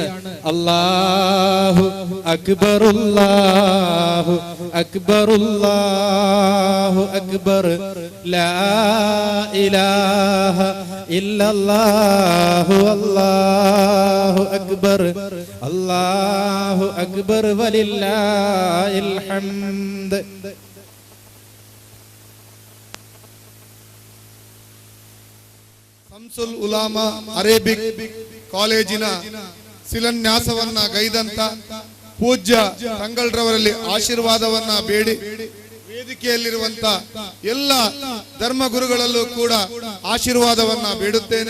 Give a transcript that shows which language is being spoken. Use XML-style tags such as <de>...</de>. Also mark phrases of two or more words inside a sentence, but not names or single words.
<ar>الله أكبر الله أكبر الله أكبر لا إله إلا الله الله أكبر الله أكبر ولله الحمد.</ar> <kn>ಶಂಸುಲ್ ಉಲಾಮಾ ಅರೇಬಿಕ್ ಕಾಲೇಜಿನ ಶಿಲಾನ್ಯಾಸವನ್ನ ಗೈದಂತ ಪೂಜ್ಯ ತಂಗಳ್ರವರಲ್ಲಿ ಆಶೀರ್ವಾದವನ್ನ ಬೇಡಿ ವೇದಿಕೆಯಲ್ಲಿರುವಂತ ಎಲ್ಲ ಧರ್ಮಗುರುಗಳಲ್ಲೂ ಕೂಡ ಆಶೀರ್ವಾದವನ್ನ ಬೇಡುತ್ತೇನೆ.</kn>